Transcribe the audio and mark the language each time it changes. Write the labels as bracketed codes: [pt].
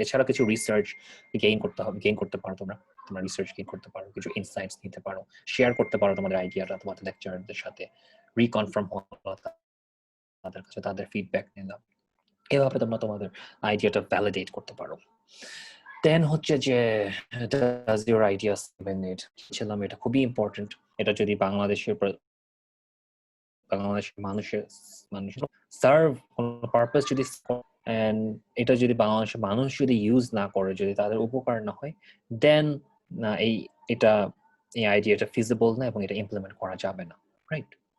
[bn] এছাড়া কিছু research gain করতে পারো, তোমরা রিসার্চ গেইন করতে পারো, কিছু ইনসাইটস নিতে পারো, শেয়ার করতে পারো তোমাদের আইডিয়াটা তোমাদের লেকচারারদের সাথে, রিকনফার্ম হলো তাদের কাছে, তাদের ফিডব্যাক নিলাম। এভাবে তোমরা তোমাদের আইডিয়াটা ভ্যালিডেট করতে পারো। দেন হচ্ছে যে [en] does your idea resonate? [bn] ছিলাম, এটা খুবই ইম্পর্টেন্ট। এটা যদি বাংলাদেশের মানুষের সার্ভ কোন পারপাস যদি, এন্ড এটা যদি বাংলাদেশের মানুষ যদি ইউজ না করে, যদি তাদের উপকার না হয়, দেন এই আইডিয়াটা ফিজিবল না এবং এটা ইমপ্লিমেন্ট করা যাবে না, রাইট?